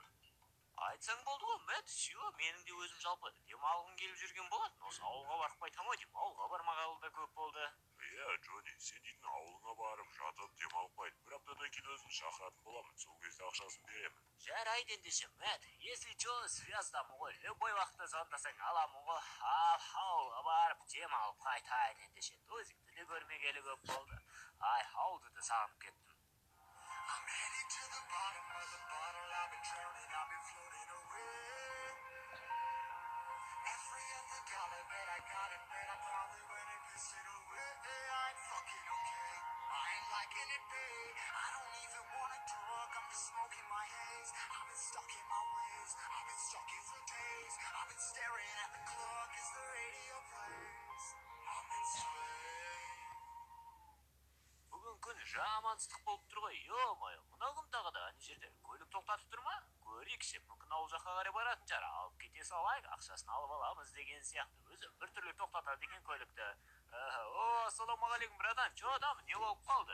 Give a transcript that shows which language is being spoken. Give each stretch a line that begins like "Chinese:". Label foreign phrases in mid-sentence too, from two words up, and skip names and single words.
Kazakh: Айтсаң болды ғой, Мэтт, сүйо, менің де өзім жалпы демалғым келіп жүрген болатын. Осы ауылға барып қайтам ау деймін. Ауылға бармағалы да көп болды. Иә, Джонни, сен дейтін ауылыңа барып жатып демалып қайт. Bir аптадан кейін өзін шақыратын боламын. Сол кезде ақшасын беремін. Жарайды ендеше,
Russian: Мэтт. Если что,
Kazakh: связдамын ғой. Любой уақытта звондасаң аламын ғой. Ауылға барып демалып қайтайын ендеше. Өзіңді де көрмегелі көп болды. Ай, ауылды да сағынып кеттім.
English: I'm heading to the bottom of the bottle. I've been drowning, I've been floating away. Every other dollar that I got it, but I probably went and pissed it away. I'm fucking okay. I ain't liking it, babe. I don't even wanna talk. I'm just smoking my haze. I've been stuck in my ways. I've been stuck in for days. I've been staring at the clock as the radio plays. I'm enslaved.
Kazakh: Бүгін күн жамансыздық болып тұр ғой, ё-моё, мына күн тағы да ана жерде көлік тоқтатып тұр ма? Көрейікші, мүмкін ауыл жаққа қарай баратын шығар, алып кете салайық, ақшасын алып аламыз деген сияқты. Өзі бір түрлі тоқтатады екен көлікті. Ассалаумағалейкум,
Russian: братан, чё там,
Kazakh: не болып қалды?